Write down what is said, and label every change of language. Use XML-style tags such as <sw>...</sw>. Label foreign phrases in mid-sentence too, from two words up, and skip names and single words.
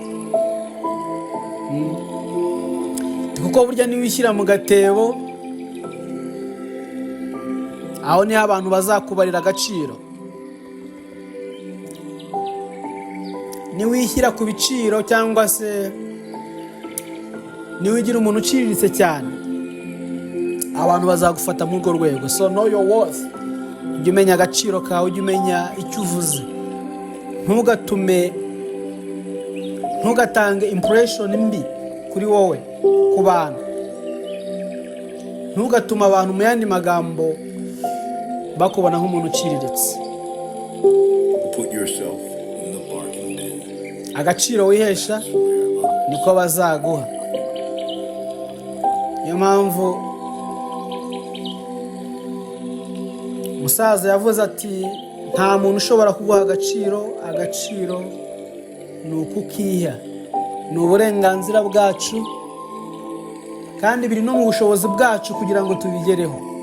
<rw>Kuko burya niwishyira mu gatebo, aho niho abantu bazakubarira agaciro. Niwishyira ku biciro cyangwa se niwigira umuntu uciriritse cyane, abantu bazagufata muri urwo rwego.</rw> <en>So know your worth.</en> <rw>Ujye umenya agaciro kawe, ujye umenya icyo uvuze. Ntugatange impression mbi kuri wowe ku bantu. Ntugatuma abantu mu yandi magambo bakubona nk'umuntu uciriritse.</rw> <en>Put yourself in the bargain bin.</en> <rw>Agaciro wihesha niko bazaguha. Niyo mpamvu umusaza yavuze ati nta muntu ushobora kuguha agaciro. Agaciro ni ukukiha, ni uburenganzira bwacu, kandi biri no mu bushobozi bwacu kugira ngo tubigereho.</rw>